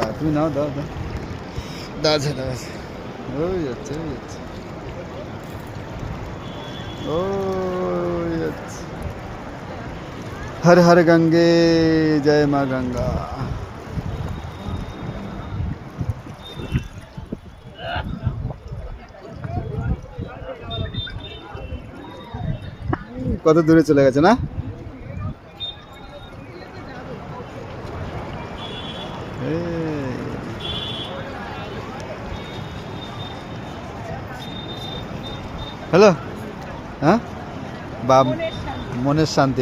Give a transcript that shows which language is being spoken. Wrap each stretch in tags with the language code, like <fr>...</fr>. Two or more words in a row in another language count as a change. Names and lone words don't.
<bn>তুমি নাও, দাও দাও। ওই যাচ্ছে ওই যাচ্ছে।</bn> <hi>हर हर गंगे, जय माँ गंगा।</hi> <bn>কত দূরে চলে গেছে না? হ্যালো, হ্যাঁ, বা মনের শান্তি।</bn>